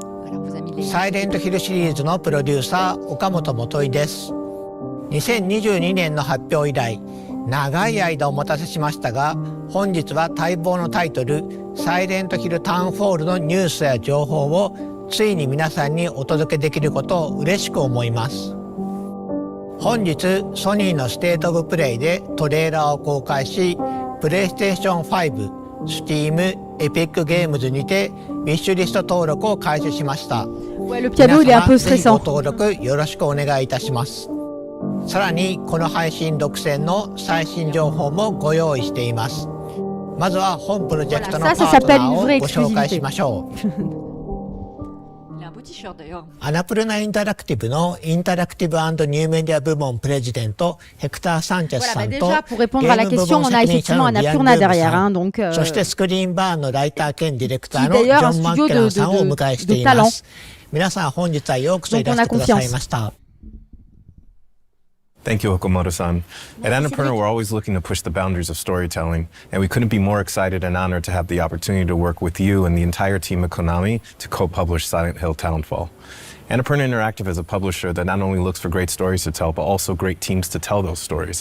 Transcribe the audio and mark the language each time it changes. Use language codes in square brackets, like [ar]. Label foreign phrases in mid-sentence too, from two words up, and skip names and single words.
[ja] サイレントヒルシリーズのプロデューサー岡本元井です。2022年の発表以来長い間お待たせしましたが、本日は待望のタイトルサイレントヒルタウンフォールのニュースや情報をついに皆さんにお届けできることを嬉しく思います。本日ソニーのステートオブプレイでトレーラーを公開し、プレイステーション5、Steam、エピックゲームズにてウィッシュリスト登録を開始しました。 [fr] Ouais, le piano, il est un peu stressant. [ja] ご登録よろしくお願いいたします。さらにこの配信独占の最新情報もご用意しています。まずは本プロジェクトのパートナーをご紹介しましょう。アナプルナインタラクティブのインタラクティブ&ニューメディア部門プレジデントヘクター・サンチェスさんとゲーム部門責任者のビアン・ルームさん、そしてスクリーンバーンのライター兼ディレクターのジョン・マッケランさんをお迎えしています。皆さん本日はようこそいらしてくださいました。 [en] Thank you, Okamoto-san. At Annapurna, we're always looking to push the boundaries of storytelling, and we couldn't be more excited and honored to have the opportunity to work with you and the entire team at Konami to co-publish Silent Hill Townfall. Annapurna Interactive is a publisher that not only looks for great stories to tell, but also great teams to tell those stories.